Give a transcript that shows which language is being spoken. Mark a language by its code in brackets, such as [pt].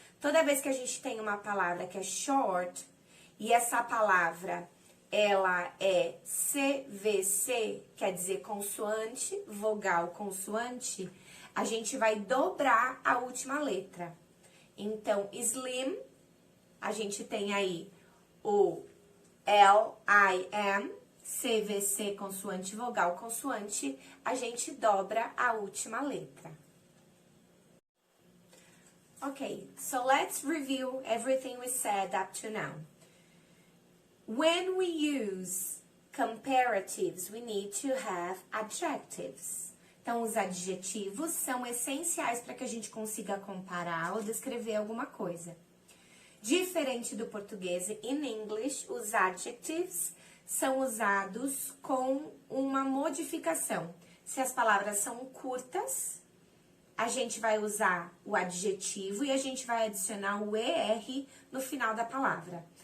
[pt] Toda vez que a gente tem uma palavra que é short, e essa palavra, ela é CVC, quer dizer consoante, vogal, consoante, a gente vai dobrar a última letra. Então, slim, a gente tem aí o L-I-M, CVC, consoante, vogal, consoante, a gente dobra a última letra. [en] Okay, so let's review everything we said up to now. When we use comparatives, we need to have adjectives. [pt] Então, os adjetivos são essenciais para que a gente consiga comparar ou descrever alguma coisa. Diferente do português, [en] in English, [pt] os adjectives são usados com uma modificação. Se as palavras são curtas, a gente vai usar o adjetivo e a gente vai adicionar o ER no final da palavra.